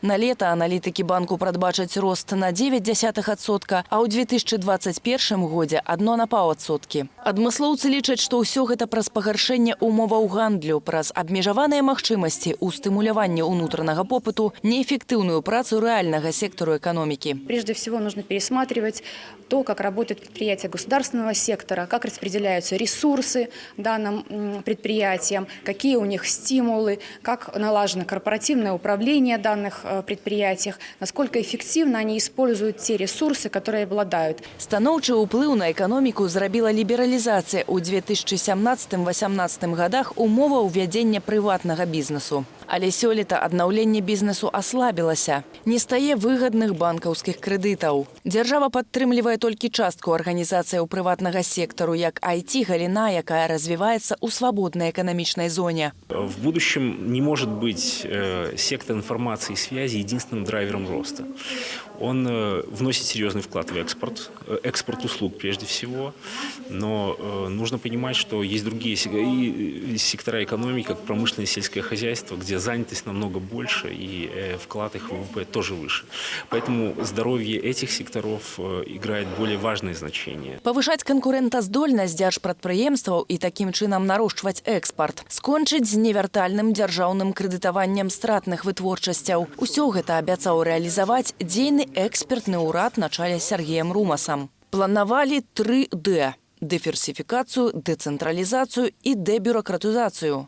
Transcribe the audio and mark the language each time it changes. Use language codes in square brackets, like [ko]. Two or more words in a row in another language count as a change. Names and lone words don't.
[be] На лета аналітыкі банку прадбачаць рост на 0,9%, а ў 2021 годзе 1,5%. Адмыслоўцы лічаць, што ўсё гэта праз пагаршэнне умоваў гандлю, праз абмежаваныя магчымасці ў стымуляванні ўнутранага попыту, неэфектыўную працу рэальнага сектору эканомікі. [ru] Прежде всего нужно пересматривать то, как работают предприятия государственного сектора, как распределяются ресурсы данным предприятиям, какие у них стимулы, как налажено корпоративное управление данных предприятиях, насколько эффективно они используют те ресурсы, которые обладают. [be] Станоўчы ўплыў на эканоміку зрабіла лібералізацыя ў 2017-2018 годах умова ўвядзення прыватнага бізнесу. Але сёлета аднаўленне бізнесу аслабілася. Не стае выгадных банкаўскіх крэдытаў. Дзяржава падтрымлівае толькі частку арганізацыяў прыватнага сектару, як IT-галіна, якая развіваецца ў свабоднай эканамічнай зоне. [ru] В будущем не может быть сектор информации и связи единственным драйвером роста. Он вносит серьезный вклад в экспорт услуг прежде всего, но нужно понимать, что есть другие сектора экономики, как промышленное и сельское хозяйство, где занятость намного больше и вклад их в ВВП тоже выше. Поэтому здоровье этих секторов играет более важное значение. [be] Павышаць канкурэнтаздольнасць дзяржпрадпрыемстваў і такім чынам нарошчваць экспарт, скончыць з невяртальным дзяржаўным крэдытаваннем стратных вытворчасцяў. Усё гэта абяцаў рэалізаваць дзейны экспертны ўрад на чале з Сергеем Румасам. Планавалі 3D – дыверсіфікацыю, дэцэнтралізацыю і дэбюракратызацыю.